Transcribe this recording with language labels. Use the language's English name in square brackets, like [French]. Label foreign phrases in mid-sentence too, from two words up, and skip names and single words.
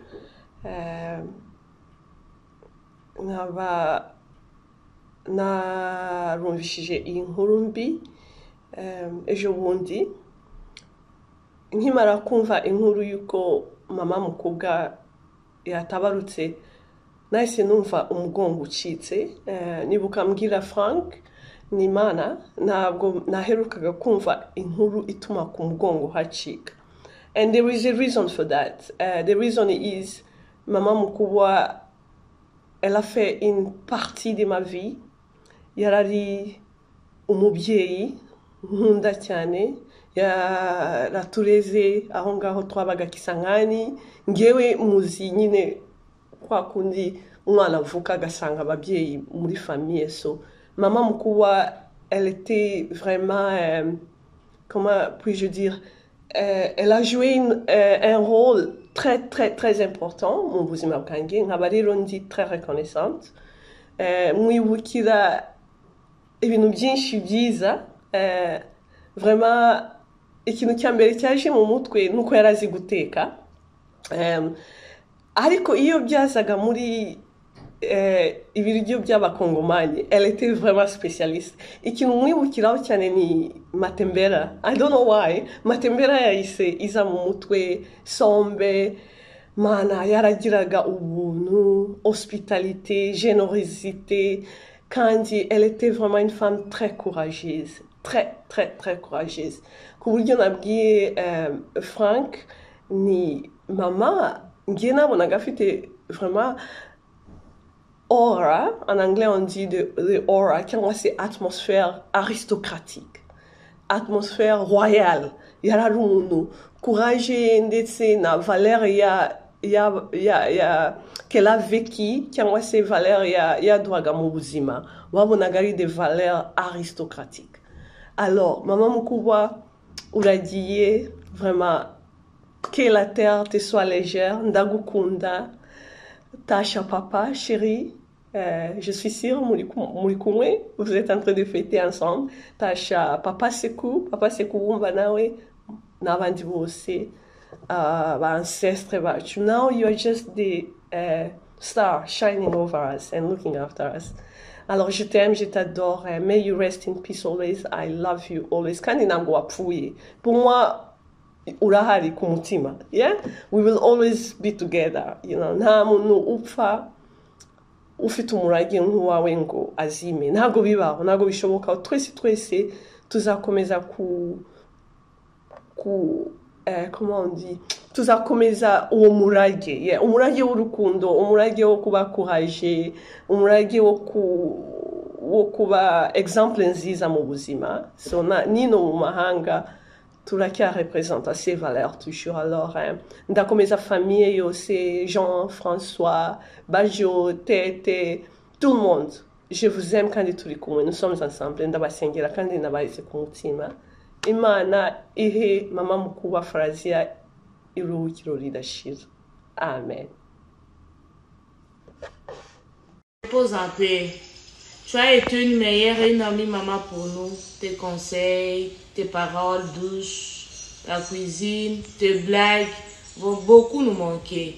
[Kinyarwanda] Nkaba narumvishije iyi nkuru mbi ejo bundi, nkimara kumva inkuru yuko mama mukobwa yatabarutse, nahise numva umugongo ucitse. Nibuka mbwira Frank n'Imana, ntabwo naherukaga kumva inkuru ituma ku mugongo hacika. [English] And there is a reason for that. The reason is [Kinyarwanda] mama mukubwa, [French] elle a fait une partie de ma vie. [Kinyarwanda] Yarari umubyeyi nkunda cyane, yaratureze aho ngaho twabaga Kisangani. Ngewe muzi nyine kwa kundi umwana avuka agasanga ababyeyi muri famille. [French] So maman mukubwa, elle était vraiment comment puis-je dire, elle a joué un rôle très important [Kinyarwanda] mu buzima bwanjye. Nkaba rero ndi [French] très reconnaissante. [Kinyarwanda] Mwibukira ibintu byinshi byiza. Vraiment ikintu cya mbere cyaje mu mutwe nuko yarazi guteka. Ariko iyo byazaga muri ibiryo by'abakongomani, [French] elle était vraiment spécialiste. [Kinyarwanda] Ikintu mwibukiraho cyane ni matembera. [English] I don't know why. [Kinyarwanda] Matembera yahise iza mu mutwe. Sombe, mana yaragiraga ubuntu, [French] hospitalité, générosité. Kandi elle était vraiment une femme très courageuse. Très courageuse. [Kinyarwanda] Ku buryo nabwiye Frank ni mama, ngiye nabonaga afite [French] vraiment aura, en anglais on dit de aura, [Kinyarwanda] cyangwa se [French] atmosphère aristocratique, atmosphère royale. [Kinyarwanda] Yarari umuntu courage ndetse na [French] valeur qu'elle a vécu, [Kinyarwanda] cyangwa se valeur yaduhaga mu buzima. Wabonaga ari [French] des valeurs aristocratiques. Alors, maman [Kinyarwanda] mukubwa, uragiye, [French] vraiment, que la terre te soit légère, [Kinyarwanda] ndagukunda, Tasha papa, [French] chérie, je suis sûre, Murikumwe, vous êtes en train de fêter ensemble. [Kinyarwanda] Tasha papa Sekou wumva nawe, n'abandi bose, ancestres bacu. [English] Now you are just the star shining over us and looking after us. [French] Alors je t'aime, je t'adore. [English] May you rest in peace always. I love you always. [Kinyarwanda] Kandi ntabwo wapfuye. [French] Pour moi, [Kinyarwanda] urahari ku mutima. [English] Yeah? We will always be together. You know, [Kinyarwanda] nta muntu upfa ufite umurage nk'uwawe ngo azime. Ntabwo bibaho, ntabwo bishoboka. Twese tuzakomeza [French] comment on dit, [Kinyarwanda] tuzakomeza uwo murage. Yeah, umurage w'urukundo, umurage wo kuba courage, umurage wo kuba exemple nziza mu buzima. So nino mu mahanga turacyarepresenta [French] ces valeurs toujours. [Kinyarwanda] Alors ndakomeza famille yose, Jean, François, Bajo, Tete, [French] tout le monde. je vous aime [Kinyarwanda] kandi turi kumwe, [French] nous sommes ensemble, [Kinyarwanda] ndabasengera kandi nabarize ku mutima. Imana ihe mama mukuru wa Frazia iruhukiro ridashira. Amen. [French] Repose en paix. Tu as été une meilleure et une amie maman pour nous. Tes conseils, tes paroles douces, ta cuisine, tes blagues vont beaucoup nous manquer.